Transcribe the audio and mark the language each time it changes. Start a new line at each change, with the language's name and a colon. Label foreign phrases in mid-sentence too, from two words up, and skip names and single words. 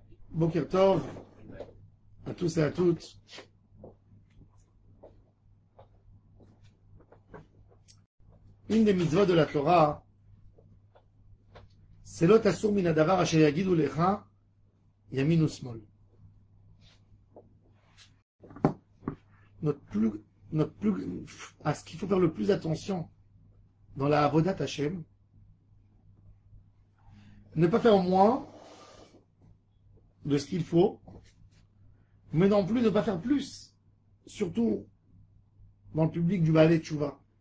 Hebrew: בוקר טוב
French: à tous et à toutes. Une des mitzvot de la Torah, c'est
Hebrew: לא תסור מן הדבר אשר יגידו לך ימין ושמאל.
French: À ce qu'il faut faire le plus attention dans la
Hebrew: עבודת השם,
French: ne pas faire moins de ce qu'il faut, mais non plus ne pas faire plus, surtout dans le public du
Hebrew: בעלי תשובה.